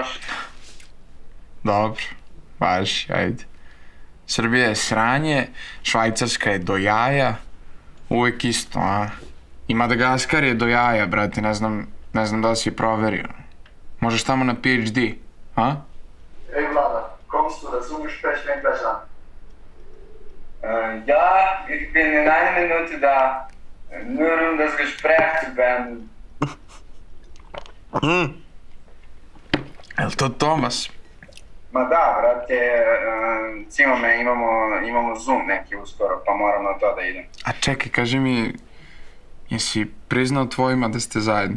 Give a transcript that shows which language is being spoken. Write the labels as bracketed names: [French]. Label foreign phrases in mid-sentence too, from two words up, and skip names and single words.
[Serbian] Dobro, baš, ajde. Srbija je sranje, Švajcarska je do jaja, uvek isto, a? I Madagaskar je do jaja, brate, ne znam da li si proverio. Možeš tamo na PhD, a? Ej, Vlada, [German] kommst du dazu Gespräch gleich an? Ja, ich bin in einer Minute da. Nur das Gespräch zu beenden. [Serbian] Jel to Tomas? Ma da, brate, Cimome, imamo Zoom neki uskoro, pa moram na to da idem. A čekaj, kaži mi, jesi priznao tvojima da ste zajedno?